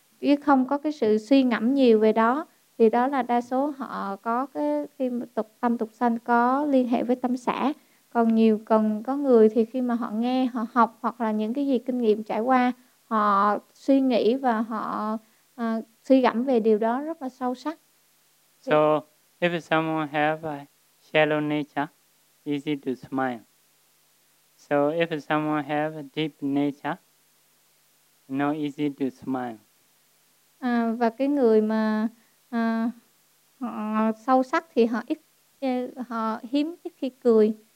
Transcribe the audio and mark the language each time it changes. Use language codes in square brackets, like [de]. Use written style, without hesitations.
[vi] chứ không có cái sự suy ngẫm nhiều về đó. Thì đó là đa số họ có cái khi tục tâm tục sanh có liên hệ với tâm xã. Còn nhiều còn có người thì khi mà họ nghe, họ học hoặc là những cái gì kinh nghiệm trải qua, họ suy nghĩ và họ suy gẫm về điều đó rất là sâu sắc. [en] So if someone have a shallow nature, easy to smile. So if someone have a deep nature, not easy to smile. [vi] Và cái người mà họ sâu sắc thì họ ít, họ hiếm ít khi cười.